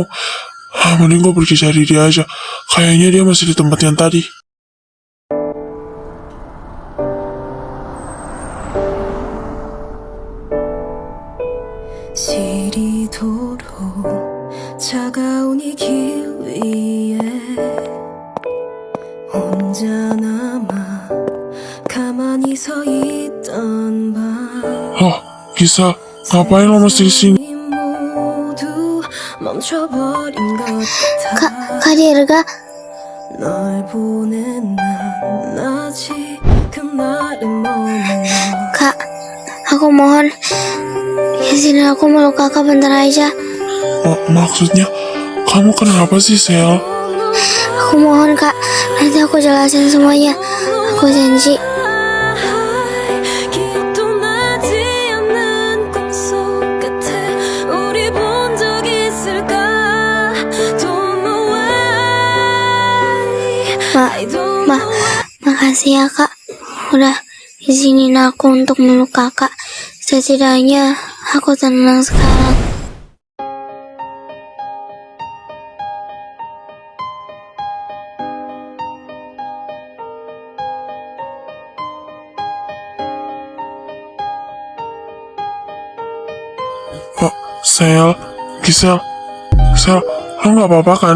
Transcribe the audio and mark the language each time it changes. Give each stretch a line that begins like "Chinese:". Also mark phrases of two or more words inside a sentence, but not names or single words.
Indonesian: Mending gue pergi cari dia aja. Kayaknya dia masih di tempat yang tadi.
Korean: 시리도록 차가운 이 길 위에 혼자 남아 가만히 서 있던 밤
Indonesian: Oh, Gisel, ngapain lo masih di sini?
Korean: 모두 멈춰버린 것 같아
Indonesian: Kak Dirga,
Korean: 널 보낸 난 아직 그날의 머물러
Indonesian: Kak, aku mohon izinin aku meluk kakak bentar aja. Oh, maksudnya, kamu kenapa sih, Sel? Aku mohon kak, nanti aku jelasin semuanya. Aku janji.
Korean: 기억도 나지 않는 꿈속 끝에 우리 본 적 있을까
English: Don't know why
Indonesian: Makasih ya kak, udah izinin aku untuk meluk kakak. Setidaknya aku tenang sekarang. Oh, Sel, Gisel, lo nggak apa-apa kan?